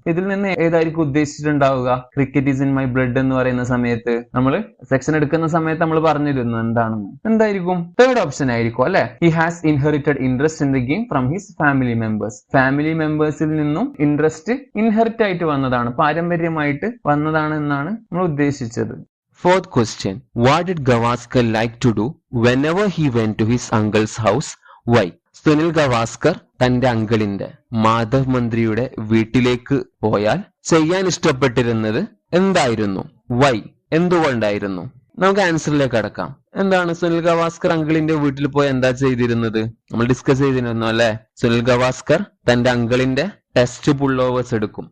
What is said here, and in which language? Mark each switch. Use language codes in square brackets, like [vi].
[ml] ഇതിൽ നിന്ന് ഏതായിരിക്കും ഉദ്ദേശിച്ചിട്ടുണ്ടാവുക? [en] cricket is in my blood [ml] എന്ന് പറയുന്ന സമയത്ത് നമ്മൾ സെക്ഷൻ എടുക്കുന്ന സമയത്ത് നമ്മൾ പറഞ്ഞിരുന്നു എന്താണെന്ന്. എന്തായിരിക്കും? തേർഡ് ഓപ്ഷൻ ആയിരിക്കും അല്ലെ? [en] He has inherited interest in the game from his family members. [ml] Family മെമ്പേഴ്സിൽ നിന്നും ഇൻട്രസ്റ്റ് ഇൻഹെറിറ്റ് ആയിട്ട് വന്നതാണ്, പാരമ്പര്യമായിട്ട് വന്നതാണ് എന്നാണ് നമ്മൾ ഉദ്ദേശിച്ചത്. [en] Fourth question. What did Gavaskar like to do whenever he went to his uncle's house? Why? [ml] Sunil Gavaskar തന്റെ അങ്കിളിന്റെ മാധവ് മന്ത്രിയുടെ വീട്ടിലേക്ക് പോയാൽ ചെയ്യാൻ ഇഷ്ടപ്പെട്ടിരുന്നത് എന്തായിരുന്നു? വൈ? എന്തുകൊണ്ടായിരുന്നു? നമുക്ക് ആൻസറിലേക്ക് കടക്കാം. എന്താണ് സുനിൽ ഗവാസ്കർ അങ്കിളിന്റെ വീട്ടിൽ പോയി എന്താ ചെയ്തിരുന്നത്? നമ്മൾ ഡിസ്കസ് ചെയ്തിരുന്നു അല്ലെ? സുനിൽ ഗവാസ്കർ തന്റെ അങ്കിളിന്റെ ടെസ്റ്റ് പുള്ളോവേഴ്സ് എടുക്കും.